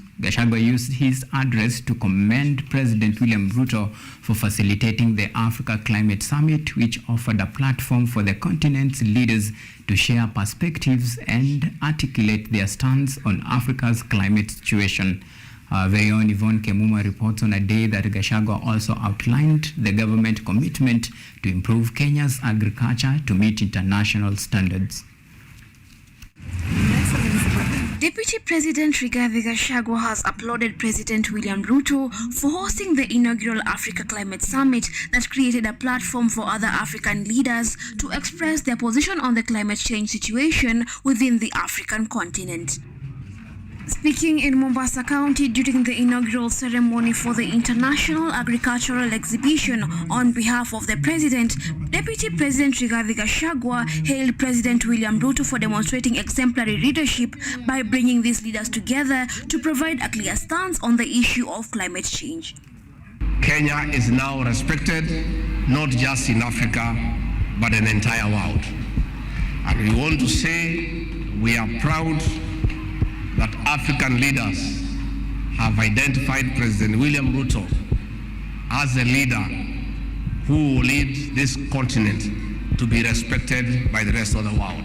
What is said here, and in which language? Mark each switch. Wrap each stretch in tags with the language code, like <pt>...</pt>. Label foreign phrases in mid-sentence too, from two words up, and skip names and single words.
<en>Gachagua used his address to commend President William Ruto for facilitating the Africa Climate Summit, which offered a platform for the continent's leaders to share perspectives and articulate their stance on Africa's climate situation. Our very own Yvonne Kemuma reports on a day that Gachagua also outlined the government commitment to improve Kenya's agriculture to meet international standards. Deputy President Rigathi Gachagua has applauded President William Ruto for hosting the inaugural Africa Climate Summit that created a platform for other African leaders to express their position on the climate change situation within the African continent. Speaking in Mombasa County during the inaugural ceremony for the International Agricultural Exhibition on behalf of the President, Deputy President Rigathi Gachagua hailed President William Ruto for demonstrating exemplary leadership by bringing these leaders together to provide a clear stance on the issue of climate change. Kenya is now respected not just in Africa but in the entire world. And we want to say we are proud that African leaders have identified President William Ruto as a leader who will lead this continent to be respected by the rest of the world.</en>